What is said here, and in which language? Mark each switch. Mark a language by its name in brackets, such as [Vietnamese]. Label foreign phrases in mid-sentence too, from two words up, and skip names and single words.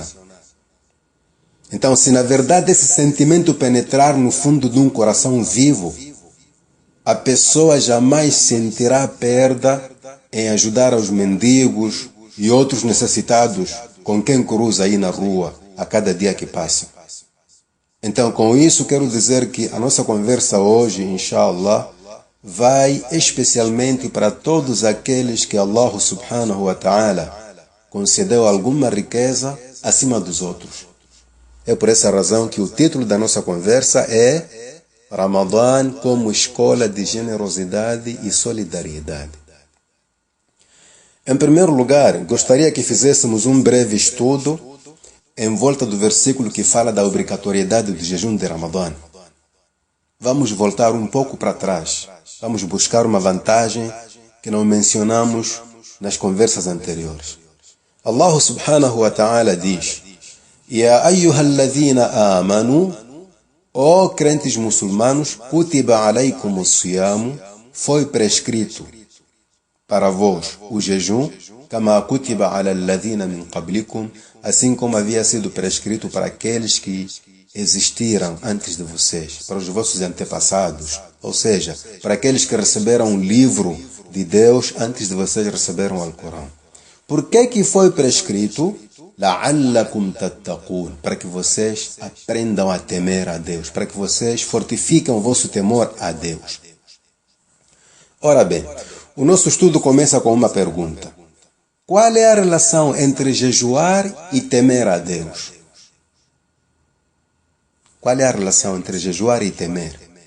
[Portuguese] Então, se na verdade esse sentimento penetrar no fundo de um coração vivo, a pessoa jamais sentirá perda em ajudar aos mendigos e outros necessitados com quem cruza aí na rua a cada dia que passa. Então, com isso, quero dizer que a nossa conversa hoje, inshallah, vai especialmente para todos aqueles que Allah [Arabic] سبحانه وتعالى [Portuguese] concedeu alguma riqueza acima dos outros. É por essa razão que o título da nossa conversa é Ramadã como escola de generosidade e solidariedade. Em primeiro lugar, gostaria que fizéssemos um breve estudo em volta do versículo que fala da obrigatoriedade do jejum de Ramadã. Vamos voltar um pouco para trás. Vamos buscar uma vantagem que não mencionamos nas conversas anteriores. [Arabic] Allah سبحانه وتعالى diz: يا أيها الذين آمنوا, [Portuguese] ó crentes muçulmanos, [Arabic] كتب عليكم الصيام, [Portuguese] foi prescrito para vós o jejum, [Arabic] كما كتب على الذين من قبلكم, [Portuguese] assim como havia sido prescrito para aqueles que existiram antes de vocês, para os vossos antepassados, ou seja, para aqueles que receberam o livro de Deus antes de vocês receberam o Alcorão. Por que foi prescrito? [Arabic] لعلكم تتقون, [Portuguese] para que vocês aprendam a temer a Deus, para que vocês fortifiquem o vosso temor a Deus. Ora bem, o nosso estudo começa com uma pergunta. Qual é a relação entre jejuar e temer a Deus? Qual é a relação entre jejuar e temer?